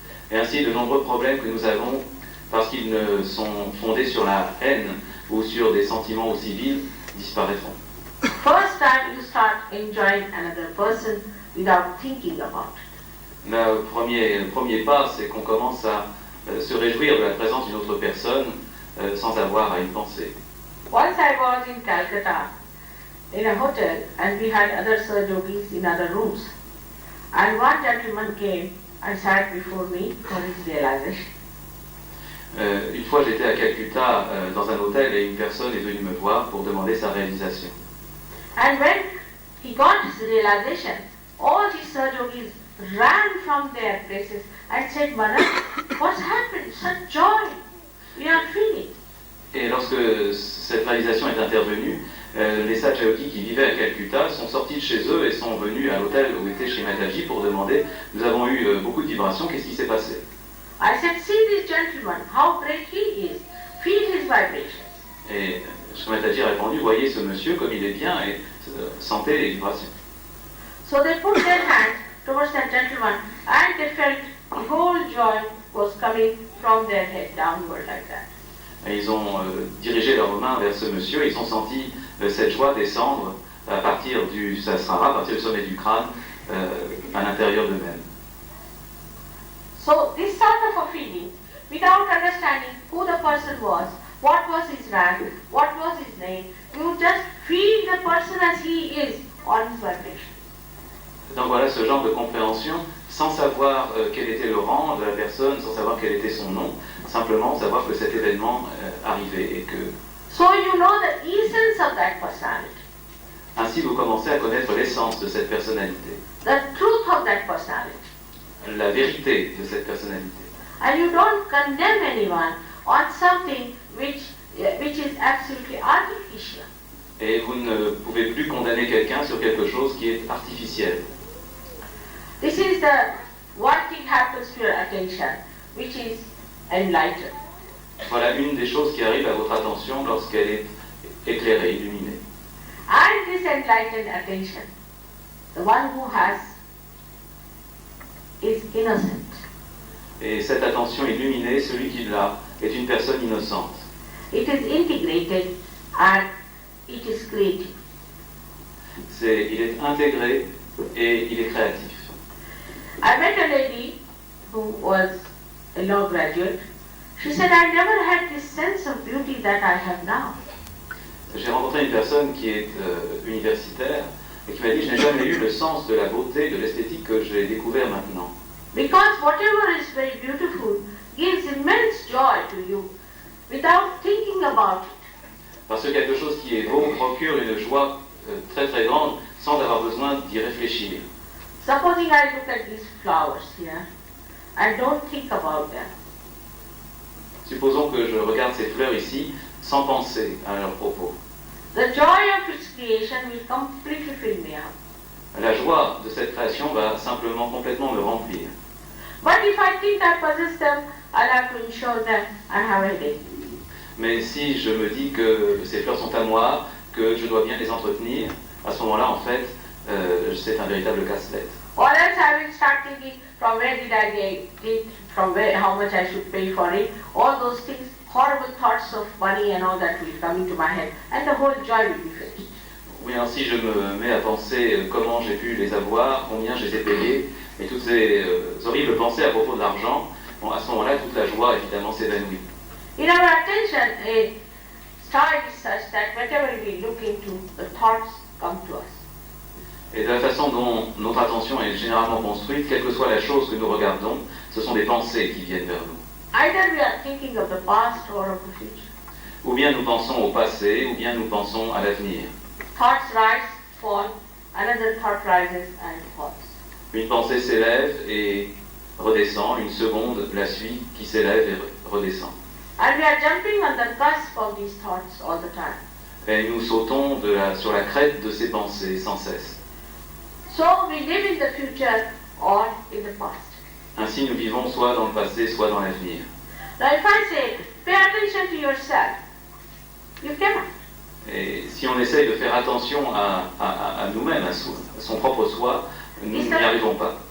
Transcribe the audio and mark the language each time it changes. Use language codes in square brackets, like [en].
[fr] Et ainsi, de nombreux problèmes que nous avons, parce qu'ils ne sont fondés sur la haine ou sur des sentiments aussi vils, disparaîtront. [en] First time you start enjoying another person without thinking about it. [fr] Le premier pas, c'est qu'on commence à se réjouir de la présence d'une autre personne sans avoir à y penser. [en] Once I was in Calcutta in a hotel and we had other Sir Yogis in other rooms. And one gentleman came and sat before me for his realization. [fr] Une fois, j'étais à Calcutta dans un hôtel et une personne est venue me voir pour demander sa réalisation. [en] And when he got his realization, all these Sir Yogis ran from their places and said, Manan, what's happened? Such joy we are feeling. [fr] Et lorsque cette réalisation est intervenue, les Sahaja Yogis qui vivaient à Calcutta sont sortis de chez eux et sont venus à l'hôtel où était chez Mataji pour demander, nous avons eu beaucoup de vibrations, qu'est-ce qui s'est passé? [en] I said, see this gentleman, how great he is. Feel his vibrations. [fr] Et Shri Mataji a répondu, voyez ce monsieur comme il est bien et sentez les vibrations. [en] So they put their hands towards that gentleman and they felt the whole joy was coming from their head downward like that. [fr] Et ils ont dirigé leurs mains vers ce monsieur, ils ont senti cette joie descendre à partir du sahasrara, à partir du sommet du crâne, à l'intérieur d'eux-mêmes. [en] So this sort of a feeling, without understanding who the person was, what was his rank, what was his name, you just feel the person as he is on his vibration. [fr] Donc voilà ce genre de compréhension, sans savoir quel était le rang de la personne, sans savoir quel était son nom, simplement savoir que cet événement arrivait et que... [en] So you know the essence of that personality. [fr] Ainsi vous commencez à connaître l'essence de cette personnalité, [en] The truth of that personality. [fr] la vérité de cette personnalité. [en] And you don't condemn anyone on something which is absolutely artificial. [fr] Et vous ne pouvez plus condamner quelqu'un sur quelque chose qui est artificiel. [en] This is the one thing happens to your attention, which is enlightened. [fr] Voilà une des choses qui arrive à votre attention lorsqu'elle est éclairée, illuminée. [en] And this enlightened attention, the one who has is innocent. [fr] Et cette attention illuminée, celui qui l'a, est une personne innocente. [en] It is integrated and it is creative. [fr] Il est intégré et il est créatif. [en] I met a lady who was a law graduate. She said, I never had this sense of beauty that I have now. [fr] J'ai rencontré une personne qui est universitaire et qui m'a dit, je n'ai jamais eu le sens de la beauté, de l'esthétique que j'ai découvert maintenant. [en] Because whatever is very beautiful gives immense joy to you without thinking about it. [fr] Parce que quelque chose qui est beau procure une joie très très grande sans avoir besoin d'y réfléchir. [en] Supposing I look at these flowers here, I don't think about them. [fr] Supposons que je regarde ces fleurs ici sans penser à leurs propos. [en] The joy of its creation will completely fill me up. [fr] La joie de cette création va simplement complètement me remplir. [en] But if I think I possess them, I'll have to insure them and have a headache. [fr] Mais si je me dis que ces fleurs sont à moi, que je dois bien les entretenir, à ce moment-là, en fait, c'est un véritable casse-tête. [en] Or else I will start thinking from where did I get it, from where, how much I should pay for it. All those things, horrible thoughts of money and all that will come into my head, and the whole joy will be finished. [fr] Oui, alors si je me mets à penser comment j'ai pu les avoir, combien je les ai payés, et toutes ces horribles pensées à propos de l'argent, bon, à ce moment-là, toute la joie, évidemment, s'évanouit. [en] In our attention, a style is such that whenever we look into, the thoughts come to us. [fr] Et de la façon dont notre attention est généralement construite, quelle que soit la chose que nous regardons, ce sont des pensées qui viennent vers nous. [en] Either we are thinking of the past or of the future. [fr] Ou bien nous pensons au passé, ou bien nous pensons à l'avenir. [en] Thoughts rise, fall, another thought rises and falls. [fr] Une pensée s'élève et redescend, une seconde la suit qui s'élève et redescend. [en] And we are jumping on the cusp of these thoughts all the time. [fr] Et nous sautons sur la crête de ces pensées sans cesse. [en] So we live in the future or in the past. [fr] Ainsi nous vivons soit dans le passé, soit dans l'avenir. [en] Now if I say, pay attention to yourself, you cannot. [fr] Et si on essaye de faire attention à nous-mêmes, à son propre soi, nous n'y arrivons pas.